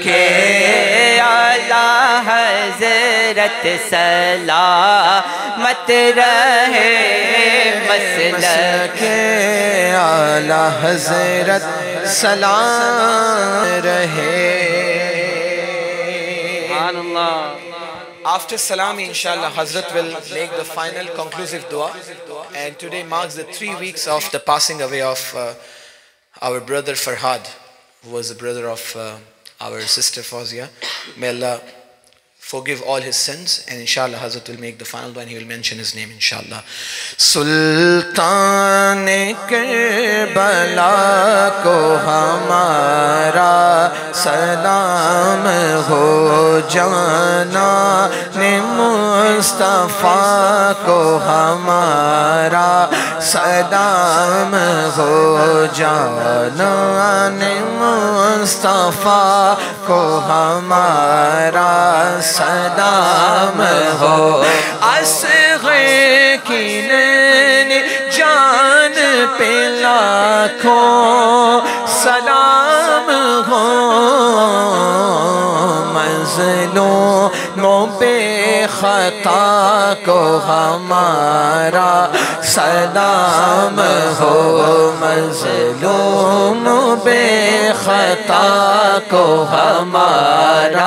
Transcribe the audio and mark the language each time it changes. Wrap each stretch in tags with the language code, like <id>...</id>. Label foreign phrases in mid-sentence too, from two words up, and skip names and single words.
<ur>اعلیٰ حضرت سلامت رہے، مسلک اعلیٰ حضرت سلام رہے۔ سبحان اللہ۔</ur> <en>After Salami, inshallah, Hazrat will make the final conclusive dua. And today marks the 3 weeks of the passing away of our brother Farhad, who was the brother of our sister Fawzia. May Allah forgive all his sins, and inshallah Hazrat will make the final one. He will mention his name inshallah.</en> <ur>سلطان کربلا کو ہمارا سلام ہو جانا نے مصطفیٰ کو ہمارا سلام ہو جانا نے مصطفیٰ کو ہمارا سلام ہو اصغر کی نین جان پہ لاکھوں سلام ہو مظلوموں پہ خطا کو ہمارا سلام ہو مظلوموں پہ خطا کو ہمارا</ur>